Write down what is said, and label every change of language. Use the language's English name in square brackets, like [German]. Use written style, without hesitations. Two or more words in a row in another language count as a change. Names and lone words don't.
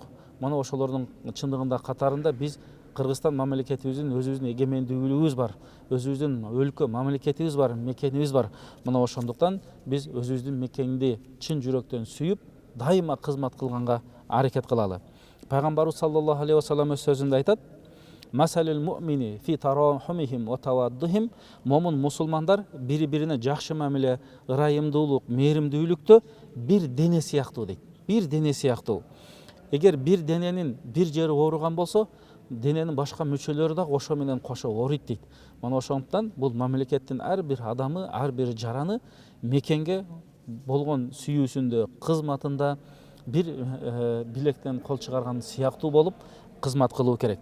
[Kyrgyz] Мына ошолордун чындыгында катарында биз Кыргызстан мамлекетибиздин өзүбүздүн эгемендүүлүгүбүз бар, өзүбүздүн өлкө мамлекетибиз бар, мекенибиз бар. Мына ошондуктан биз өзүбүздүн мекенди чын жүрөктөн сүйүп, дайыма кызмат кылганга аракет кылалы. Пайгамбарыбыз [Arabic] صلى الله عليه وسلم [Kyrgyz] өз сөзүндө айтат: [Arabic] مثل المؤمنين في تراحمهم وتوادهم. [Kyrgyz] Момун мусулмандар бири-бирине жакшы мамиле, ырайымдуулук, мээримдүүлүктө бир дене сыяктуу дейт. Бир дене сыяктуу. Эгер бир дененин бир жери ооруган болсо, дененин башка мүчөлөрү да ошо менен кошо ооруйт дейт. Мына ошондуктан бул мамлекеттин ар бир адамы, ар бир жараны мекенге болгон сүйүүсүндө, кызматында бир билектен кол чыгарган сыяктуу болуп кызмат кылуу керек.